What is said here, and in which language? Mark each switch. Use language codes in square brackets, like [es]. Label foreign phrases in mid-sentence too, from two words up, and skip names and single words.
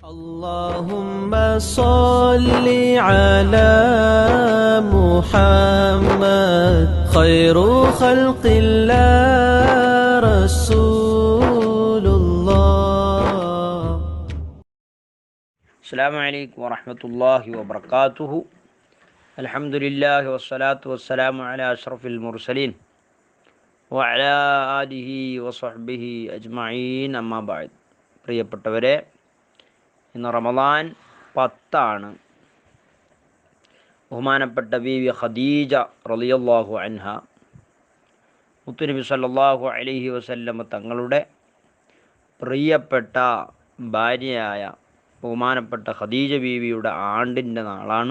[ar] اللهم صل على محمد خير خلق الله رسول الله. السلام عليكم ورحمة الله وبركاته. الحمد لله والصلاة والسلام على أشرف المرسلين وعلى آله وصحبه أجمعين أما بعد. [ml] പ്രിയപ്പെട്ടവരെ, ഇന്ന് റമദാൻ 10 ബഹുമാനപ്പെട്ട ബീവി ഖദീജ [ar] رضي الله عنها [ml] മുത്തുനബി [ar] صلى الله عليه وسلم [ml] തങ്ങളുടെ പ്രിയപ്പെട്ട ഭാര്യയായ ബഹുമാനപ്പെട്ട ഖദീജ ബീവിയുടെ ആണ്ടിൻ്റെ നാളാണ്.